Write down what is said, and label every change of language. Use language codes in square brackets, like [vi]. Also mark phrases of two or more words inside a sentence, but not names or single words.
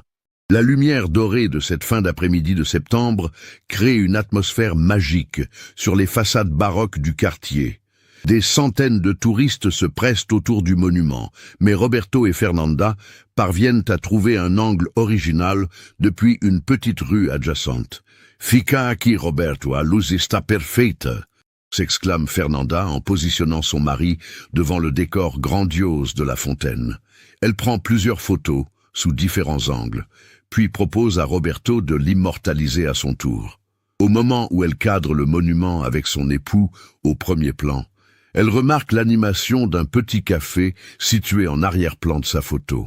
[fr] La lumière dorée de cette fin d'après-midi de septembre crée une atmosphère magique sur les façades baroques du quartier. Des centaines de touristes se pressent autour du monument, mais Roberto et Fernanda parviennent à trouver un angle original depuis une petite rue adjacente. [pt] « Fica aqui, Roberto, a luz está perfeita !» [fr] s'exclame Fernanda en positionnant son mari devant le décor grandiose de la fontaine. Elle prend plusieurs photos, sous différents angles, puis propose à Roberto de l'immortaliser à son tour. Au moment où elle cadre le monument avec son époux au premier plan, elle remarque l'animation d'un petit café situé en arrière-plan de sa photo.